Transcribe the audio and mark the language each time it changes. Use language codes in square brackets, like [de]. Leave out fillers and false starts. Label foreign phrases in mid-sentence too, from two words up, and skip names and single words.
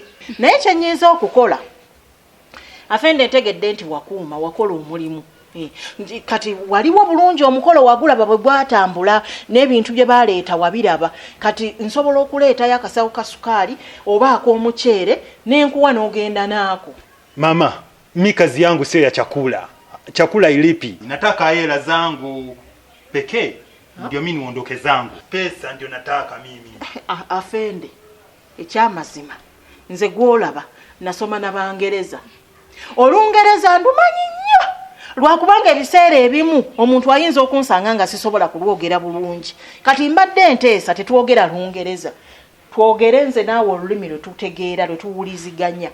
[lg] Naye kye nnyinza okukola. Afende ntegedde nti wakuuma wakola omulimu. Kati waliwo bulungi omukolo wagulaba bwe gwatambula n'ebintu bye baleeta wabiraba. Kati nsobola okuleetayo akasawo ka sukaali oba ak'omuceere n'enkuwa n'ogenda naako. [sw] Mama, mi kazi yangu sio ya chakula. Chakula ilipi? Nataka hela zangu pekee. Ndio mimi niondoke zangu. Pesa ndio nataka mimi. [lg] Afende. Ekyamazima. Nze gwolaba nasoma n'Abangereza. Olungereza ndumanyi nnyo. Lwakubanga ebiseera ebimu omuntu ayinza okunsanga nga sisobola kulwogera bulungi. Kati mbadde nteesa tetwogera Lungereza. Twogere nze naawe olulimi lwe tutegeera lwe tuwuliziganya.